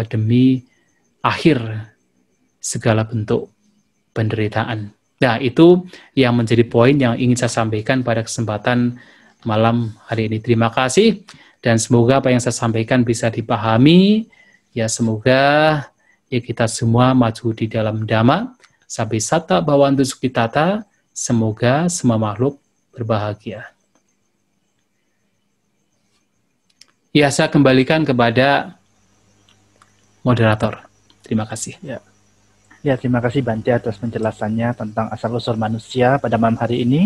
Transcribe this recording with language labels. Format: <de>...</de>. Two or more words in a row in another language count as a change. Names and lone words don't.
<id>Demi akhir segala bentuk penderitaan. Nah, itu yang menjadi poin yang ingin saya sampaikan pada kesempatan malam hari ini. Terima kasih, dan semoga apa yang saya sampaikan bisa dipahami. Ya, semoga ya kita semua maju di dalam Dhamma.</id> <pi>Sampai sata bhavantu sukhitata,</pi> <id>semoga semua makhluk berbahagia. Ya, saya kembalikan kepada moderator. Terima kasih. Ya, terima kasih Bante atas penjelasannya tentang asal-usul manusia pada malam hari ini.</id>